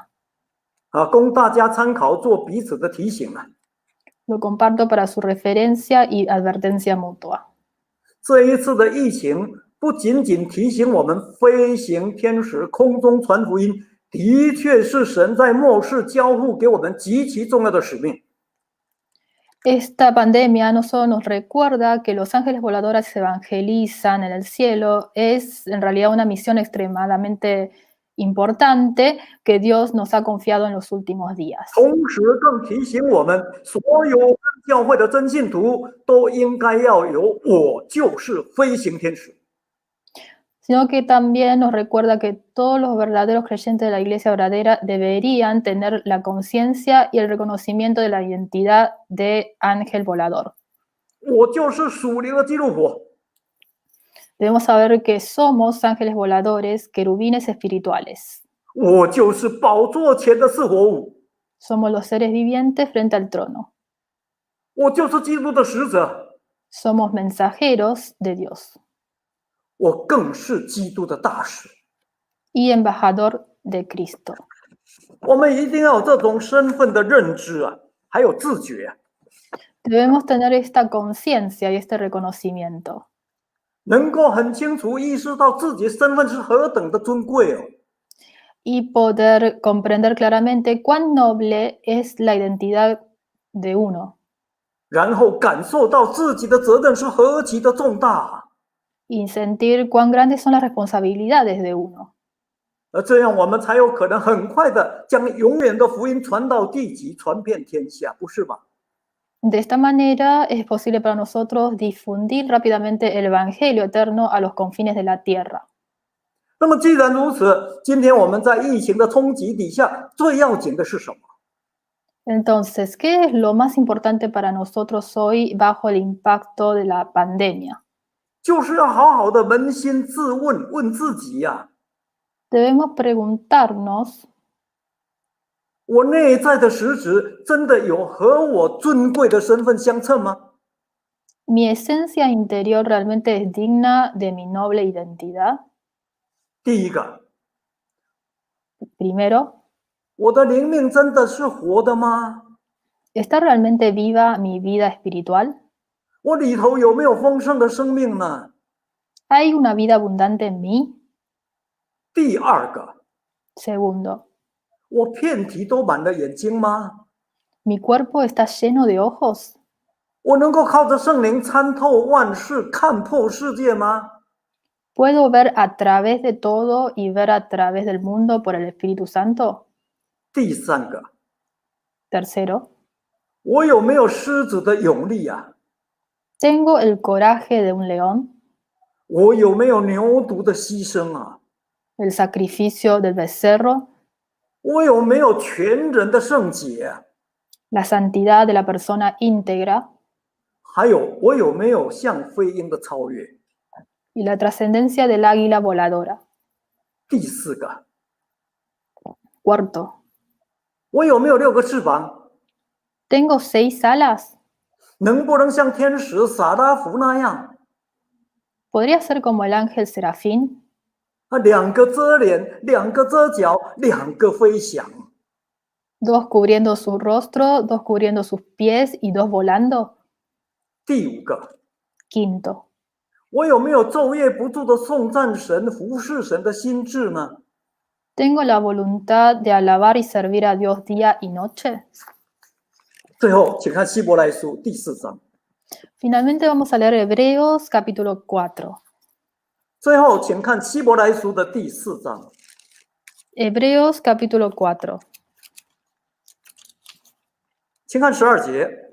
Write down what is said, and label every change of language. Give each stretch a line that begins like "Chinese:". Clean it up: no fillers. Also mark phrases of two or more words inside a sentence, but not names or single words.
Chinese: 供大家参考，做彼此的提醒啊。
Spanish: Lo comparto para su referencia y advertencia mutua.
Chinese: 这一次的疫情不仅仅提醒我们飞行天使空中传福音，的确是神在末世交付给我们极其重要的使命。
Spanish: Esta pandemia no solo nos recuerda que los ángeles voladores evangelizan en el cielo, es en realidad una misión extremadamente importante que Dios nos ha confiado en los últimos días.
Chinese: 同时更提醒我们，所有教会的真信徒都应该要有我就是飞行天使。
Spanish: Sino que también nos recuerda que todos los verdaderos creyentes de la iglesia verdadera deberían tener la conciencia y el reconocimiento de la identidad de ángel volador.
Chinese: 我就是属灵的基督徒。
Spanish: Debemos saber que somos ángeles voladores, querubines espirituales.
Chinese: 我就是宝座前的四活物。
Spanish: Somos los seres vivientes frente al trono.
Chinese: 我就是基督的使者。
Spanish: Somos mensajeros de Dios.
Chinese: 我更是基督的大使。
Spanish: Y embajador de Cristo.
Chinese: 我们一定要有这种身份的认知啊，还有自觉啊。
Spanish: Debemos tener esta conciencia y este reconocimiento.
Chinese: 能够很清楚意识到自己身份是何等的尊贵哦。
Spanish: Y poder comprender claramente cuán noble es la identidad de uno.
Chinese: 然后感受到自己的责任是何其的重大啊。
Spanish: Y sentir cuán grandes son las responsabilidades de uno.
Chinese: 这样我们才有可能很快的将永远的福音传到地极，传遍天下，不是吗？
Spanish: De esta manera es posible para nosotros difundir rápidamente el Evangelio eterno a los confines de la tierra.
Chinese: 那么既然如此，今天我们在疫情的冲击底下，最要紧的是什么？
Spanish: Entonces, ¿qué es lo más importante para nosotros hoy bajo el impacto de la pandemia?
Chinese: 就是要好好的扪心自问，问自己呀、
Spanish: Debemos preguntarnos,
Chinese: 我内在的实质真的有和我尊贵的身份相称吗？
Spanish: ¿mi esencia interior realmente es digna de mi noble identidad?
Chinese: 第一个，
Spanish: Primero,
Chinese: 我的灵命真的是活的吗？
Spanish: ¿está realmente viva mi vida espiritual?
Chinese: 我里头有没有丰盛的生命呢？
Spanish: ¿Hay una vida abundante en mí?
Chinese: 第二个，
Spanish: Segundo,
Chinese: 我遍体都满了眼睛吗？
Spanish: ¿mi cuerpo está lleno de ojos?
Chinese: 我能够靠着圣灵参透万事，看破世界吗？
Spanish: ¿Puedo ver a través de todo y ver a través del mundo por el Espíritu Santo?
Chinese: 第三个，
Spanish: Tercero,
Chinese: 我有没有狮子的勇力啊？
Spanish: ¿tengo el coraje de un león?
Chinese: 我有没有牛犊的牺牲啊？
Spanish: ¿El sacrificio del becerro?
Chinese: 我有没有全人的圣洁啊？
Spanish: ¿La santidad de la persona íntegra?
Chinese: 还有，我有没有像飞鹰的超越？
Spanish: Y la trascendencia del águila voladora.
Chinese: 第四个，
Spanish: Cuarto,
Chinese: 我有没有6个翅膀？
Spanish: ¿tengo 6 alas?
Chinese: 能不能像天使撒拉弗那样，
Spanish: ¿Podría ser como el ángel serafín?
Chinese: 2 个遮脸，2个遮脚，2个飞翔？
Spanish: ¿2 cubriendo su rostro, 2 cubriendo sus pies y 2 volando?
Chinese: 第五个，
Spanish: Quinto,
Chinese: 我有没有昼夜不住的颂赞神、服侍神的心智呢？
Spanish: ¿tengo la voluntad de alabar y servir a Dios día y noche?
Chinese: 最后，请看希伯来书第4章。
Spanish: Finalmente vamos a leer Hebreos capítulo 4.
Chinese: 最后，请看希伯来书的第4章。
Spanish: Hebreos capítulo 4,
Chinese: 请看12节，